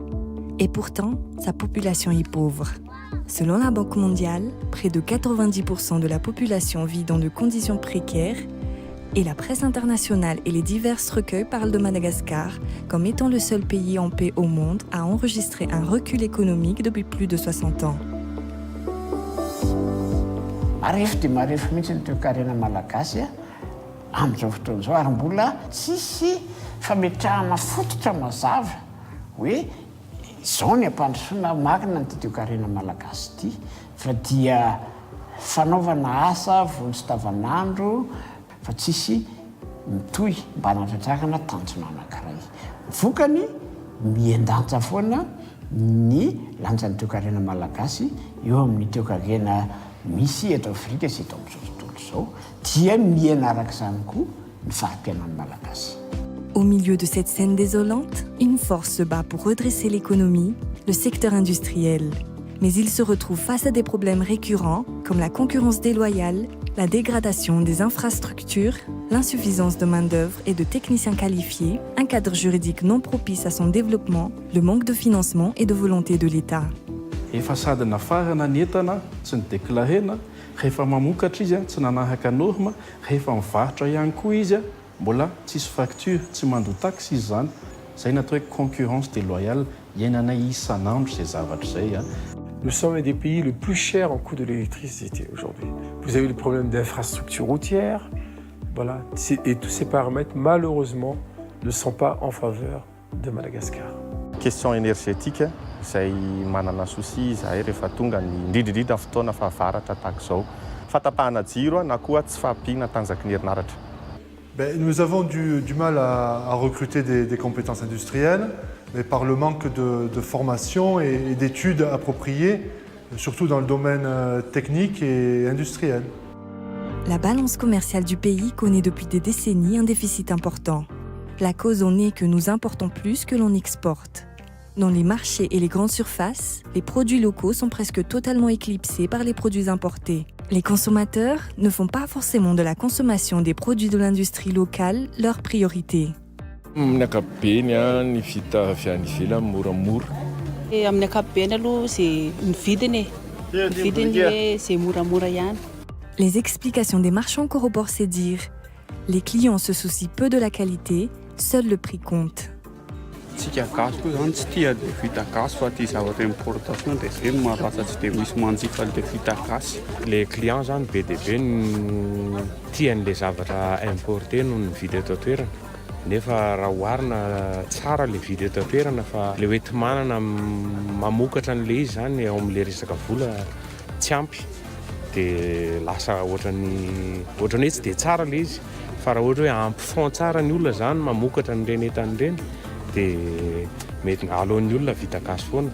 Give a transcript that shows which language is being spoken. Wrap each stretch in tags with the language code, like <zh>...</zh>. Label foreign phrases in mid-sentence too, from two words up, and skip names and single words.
<fr>Et pourtant, sa population est pauvre. Selon la Banque mondiale, près de 90% de la population vit dans de conditions précaires et la presse internationale et les divers recueils parlent de Madagascar comme étant le seul pays en paix au monde à enregistrer un recul économique depuis plus de 60 ans.</fr> <mg>Marefo dia marefo mihitsy ny toe-karena malagasy amin'izao fotoana izao ary mbola tsisy fametrahana fototra mazava hoe izao ny ampandrosoana makina ny toe-karena malagasy ity fa dia fanaovana asa vony sy davanandro fa tsisy mitohy mba hanatratrakana tanjona anankiray. Vokany miendanja foana ny lanjan'ny toe-karena malagasy eo amin'ny toe-karena misy eto Afrika sy eto amin'izao tontolo izao dia miaina arak'izany koa ny fahampiainan'ny malagasy.</mg> <fr>Au milieu de cette scène désolante, une force se bat pour redresser l'économie, le secteur industriel. Mais il se retrouve face à des problèmes récurrents comme la concurrence déloyale, la dégradation des infrastructures, l'insuffisance de main-d'œuvre et de techniciens qualifiés, un cadre juridique non propice à son développement, le manque de financement et de volonté de l'État.</fr> <mg>Efa sady nafarana ny entana tsy nideklarena, rehefa mamokatra izy tsy nanahaka norma, rehefa mivarotra ihany koa izy mbola tsisy facture, tsy mandoa taxe izy zany. Zay natao hoe</mg> <fr>concurrence déloyale,</fr> <mg>iainana isan'andro ces zavatra zay.</mg> <fr>Nous sommes un des pays le plus cher en coût de l'électricité aujourd'hui. Vous avez le problème d'infrastructures routières, voilà, et tous ces paramètres malheureusement ne sont pas en faveur de Madagascar. Question énergétique,</fr> <mg>izay manana souci izahay rehefa tonga ny indrindrindrindra fotoana fahavaratra tahaka izao. Fatapahana jiro na koa tsy fahampiana tanjaky ny herinaratra.</mg> <fr>Nous avons du mal à recruter des compétences industrielles, mais par le manque de formation et d'études appropriées, surtout dans le domaine technique et industriel. La balance commerciale du pays connaît depuis des décennies un déficit important. La cause en est que nous importons plus que l'on exporte. Dans les marchés et les grandes surfaces, les produits locaux sont presque totalement éclipsés par les produits importés. Les consommateurs ne font pas forcément de la consommation des produits de l'industrie locale leur priorité.</fr> <mg>Amin'ny ankapobeny ny vita avy any ivelany moramora. Amin'ny ankapobeny aloha c'est ny vidiny c'est moramora ihany.</mg> <fr>Les explications des marchands corroborent ces dires. Les clients se soucient peu de la qualité, seul le prix compte.</fr> <mg>Tsika gasy koa zany tsy tia dia vita gasy fa tia zavatra importation dia zay no maharatsa tsy dia misy manjifa le vita gasy.</mg> <fr>Les clients</fr> <mg>zany be dia be ny tian'le zavatra importé noho ny vidy eto an-toerana. Nefa raha oharina tsara le vidy eto an-toerana fa le hoe manana mamokatra an'le izy zany ao amin'le resaka vola tsy ampy dia lasa ohatran'ny hoe tsy dia tsara le izy fa raha ohatra hoe ampy fond tsara ny olona zany mamokatra n'ireny entan'ireny dia mety alohan'ny olona vita gasy foana.</mg>